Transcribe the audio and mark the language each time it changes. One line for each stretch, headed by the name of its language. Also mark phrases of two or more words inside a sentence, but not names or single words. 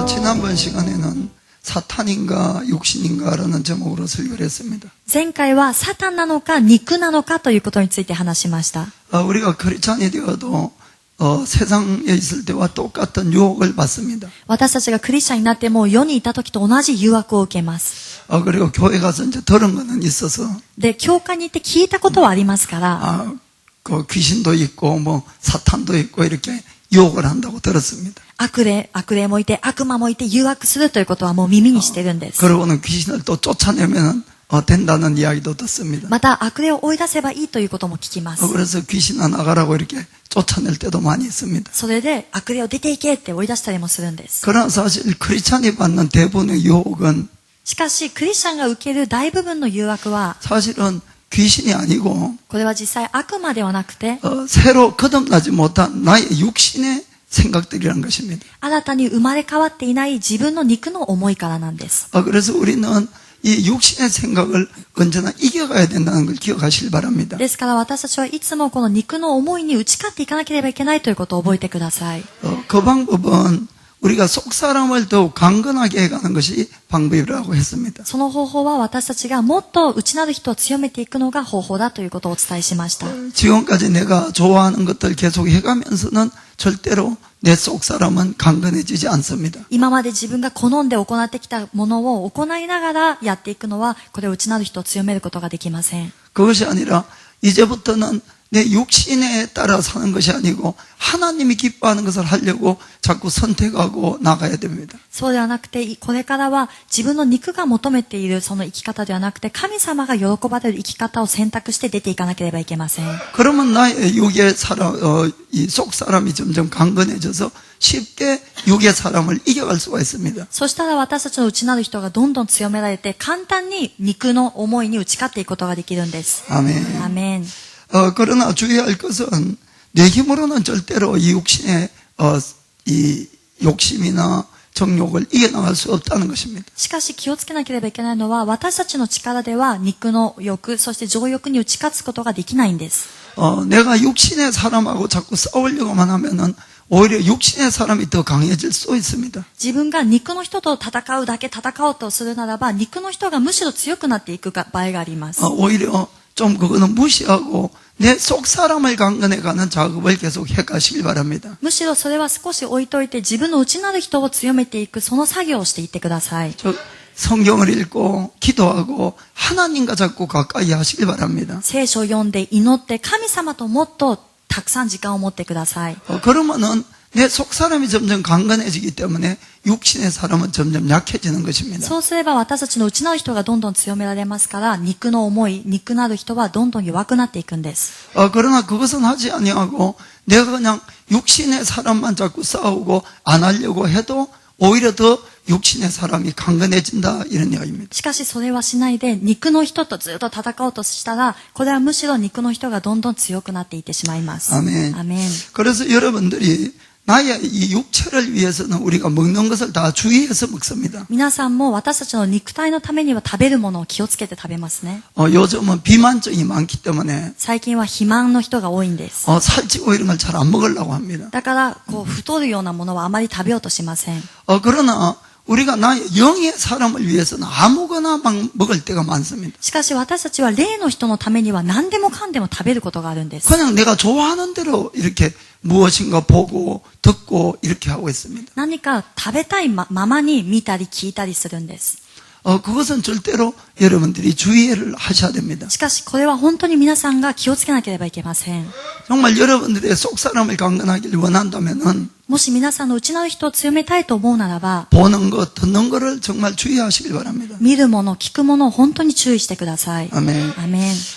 Korean: 지난번 시간에는 사탄인가 육신인가라는 제목으로 설교를 했습니다.
Japanese: 前回はサタンなのか肉なのかということについて話しました。
Korean: 우리가 크리스찬이 되어도 세상에 있을 때와 똑같은 유혹을 받습니다.
Japanese: 私たちがクリスチャンになっても世にいた時と同じ誘惑を受けます。
Korean: 그리고 교회 가서 이제 들은 거는 있어서
Japanese: で、教会に行って聞いたことはありますから、
Korean: 그 귀신도 있고 뭐 사탄도 있고 이렇게 유혹을 한다고 들었습니다.
Japanese: 悪霊もいて悪魔もいて誘惑するということはもう耳にしてるんです。
Korean: 그러고는 귀신을 또 쫓아내면 된다는 이야기도 듣습니다.
Japanese: また悪霊を追い出せばいいということも聞きます。
Korean: 그래서 귀신아 나가라고 이렇게 쫓아낼 때도 많이 있습니다.
Japanese: それで悪霊を出ていけって追い出したりもするんです。
Korean: 그러나 사실 크리스찬이 받는 대부분의 유혹은
Japanese: しかしクリスチャンが受ける大部分の誘惑は
Korean: 사실은 귀신이 아니고
Japanese: これは実際悪魔ではなくて
Korean: 새로 거듭나지 못한 나의 육신의 생각들이라는 것입니다.
Japanese: 新たに生まれ変わっていない自分の肉の思いからなんです。
Korean: 그래서 우리는 이 육신의 생각을 언제나 이겨가야 된다는 걸 기억하시길 바랍니다.
Japanese: ですから私たちはいつもこの肉の思いに打ち勝っていかなければいけないということを覚えてください。
Korean: 그 방법은 우리가 속 사람을 더욱 강건하게 해가는 것이 방법이라고 했습니다.
Japanese: その方法は私たちがもっと内なる人を強めていくのが方法だということをお伝えしました。
Korean: 지금까지 내가 좋아하는 것들 계속 해가면서는 절대로 내 속 사람은 강건해지지 않습니다.
Japanese: 今まで自分が好んで行ってきたものを行いながらやっていくのは、これを内なる人を強めることができません。
Korean: 그것이 아니라 이제부터는 내 육신에 따라 사는 것이 아니고 하나님이 기뻐하는 것을 하려고 자꾸 선택하고 나가야 됩니다.
Japanese: そうではなくて、これからは自分の肉が求めているその生き方ではなくて、神様が喜ばれる生き方を選択して出ていかなければいけません。
Korean: 그러면 나의 육의 사람, 이 속 사람이 점점 강건해져서 쉽게 육의 사람을 이겨갈 수가 있습니다.
Japanese: そしたら私たちの内なる人がどんどん強められて、簡単に肉の思いに打ち勝っていくことができるんです。
Korean: 아멘.
Japanese: アーメン。
Korean: 그러나 주의할 것은 내 힘으로는 절대로 이 육신의 이 욕심이나 정욕을 이겨나갈 수 없다는 것입니다.
Japanese: しかし気をつけなければいけないのは、私たちの力では肉の欲、そして情欲に打ち勝つことができないんです。
Korean: 내가 육신의 사람하고 자꾸 싸우려고만 하면은 오히려 육신의 사람이 더 강해질 수 있습니다.
Japanese: 自分が肉の人と戦うだけ戦おうとするならば、肉の人がむしろ強くなっていく場合があります。
Korean: 오히려 좀 그거는 무시하고 내 속 사람을 강건해가는 작업을 계속 해가시길 바랍니다.
Japanese: むしろそれは少し置いといて、自分の内なる人を強めていく、その作業をしていってください。
Korean: 성경을 읽고 기도하고 하나님과 자꾸 가까이 하시길 바랍니다.
Japanese: 聖書を読んで祈って神様ともっとたくさん時間を持ってください。
Korean: 그러면은 내 속 사람이 점점 강건해지기 때문에 육신의 사람은 점점 약해지는 것입니다.
Japanese: そうすれば私たちの内なる人がどんどん強められますから、肉の思い、肉なる人はどんどん弱くなっていくんです。
Korean: 그러나 그것은 하지 아니하고 내가 그냥 육신의 사람만 자꾸 싸우고 안 하려고 해도 오히려 더 육신의 사람이 강건해진다 이런 이야기입니다.
Japanese: しかしそれはしないで、肉の人とずっと戦おうとしたら、これはむしろ肉の人がどんどん強くなっていってしまいます。
Korean: 아멘.
Japanese: アメン。
Korean: 그래서 여러분들이 나의 이 육체를 위해서는 우리가 먹는 것을 다 주의해서 먹습니다.
Japanese: 皆さんも私たちの肉体のためには食べるものを気をつけて食べますね。
Korean: 요즘은 비만증이 많기 때문에
Japanese: 最近は肥満の人が多いんです。
Korean: 살찌고 이런 걸 잘 안 먹으려고 합니다.
Japanese: だから太るようなものはあまり食べようとしません。
Korean: 그러나 우리가 나의 영의 사람을 위해서는 아무거나 막 먹을 때가 많습니다.
Japanese: しかし私たちは霊の人のためには何でもかんでも食べることがあるんです。
Korean: 그냥 내가 좋아하는 대로 이렇게 무엇인가 보고 듣고 이렇게 하고 있습니다.
Japanese: 何か食べたいままに見たり聞いたりするんです。
Korean: 그것은 절대로 여러분들이 주의를 하셔야 됩니다.
Japanese: しかしこれは本当に皆さんが気をつけなければいけません。
Korean: 정말 여러분들의 속 사람을 강건하기를 원한다면은
Japanese: もし皆さんの内なる人を強めたいと思うならば、
Korean: 보는 것, 듣는 것을 정말 주의하시길 바랍니다.
Japanese: 見るもの、聞くものを本当に注意してください。
Korean: 아멘.
Japanese: アメン。